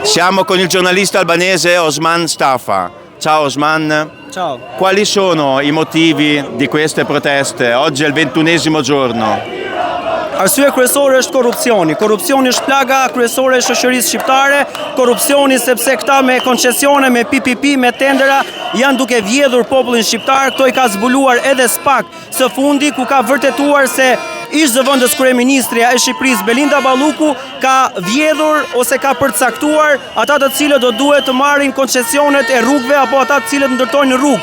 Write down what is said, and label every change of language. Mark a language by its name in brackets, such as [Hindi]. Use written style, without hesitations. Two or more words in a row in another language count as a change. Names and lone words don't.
[Italian] Siamo con il giornalista albanese Osman Stafa. Ciao Osman. Ciao. Quali sono i motivi di queste proteste? Oggi è il 21° giorno. [Albanian] Arsye kryesore është korrupsioni. Korrupsioni është plaga kryesore e shoqërisë shqiptare. Korrupsioni sepse këta me koncesione, me PPP, me tendera janë duke vjedhur popullin shqiptar. Këto i ka zbuluar edhe SPAK së fundi, ku ka vërtetuar se ish-zëvendës kryeministrja e Shqipërisë Belinda Balluku ka vjedhur ose ka përcaktuar ata të cilët do duhet të marrin koncesionet e rrugëve apo ata të cilët ndërtojnë rrugë.